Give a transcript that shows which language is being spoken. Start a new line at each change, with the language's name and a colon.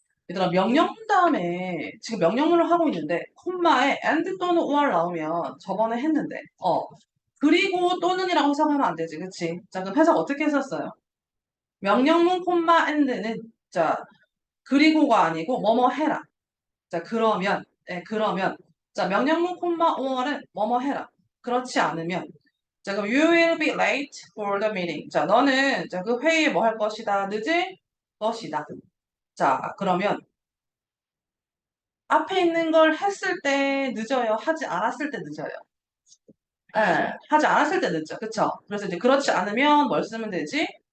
Korean: 얘들아, 명령문 다음에, 지금 명령문을 하고 있는데, 콤마에 and 또는 or 나오면 저번에 했는데, 그리고 또는이라고 해석하면 안 되지. 그치? 자, 그럼 해석 어떻게 했었어요? 명령문 콤마 and는, 자, 그리고가 아니고 뭐뭐 해라. 자, 그러면. 자, 명령문 콤마 or은 뭐뭐 해라. 그렇지 않으면.
English: 자, 그럼 you will be late for the meeting.
Korean: 자, 너는, 자, 그 회의에 뭐 할 것이다. 늦을 것이다. 자, 그러면 앞에 있는 걸 했을 때 늦어요. 하지 않았을 때 늦어요. 예, 하지 않았을 때 늦죠. 그쵸? 그래서 이제 그렇지 않으면 뭘 쓰면 되지?